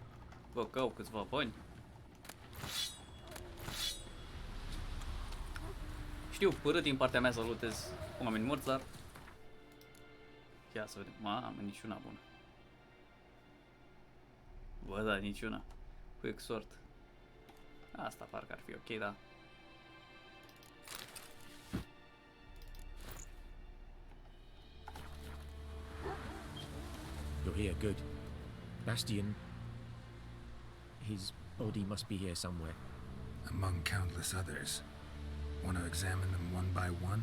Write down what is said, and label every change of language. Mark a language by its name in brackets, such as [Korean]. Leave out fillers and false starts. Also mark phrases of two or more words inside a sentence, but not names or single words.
[Romanian] Bă, că au câțiva bani. Știu, părât din partea mea să lutez oameni morți, dar... Ia să vedem. Mamă, niciuna bună. Bă, da, niciuna. [English] Quick sort. [Romanian] Asta parcă ar fi ok, da. [English] You're here, good. Bastion... His body must be here somewhere. Among countless others. Want to examine them one by one?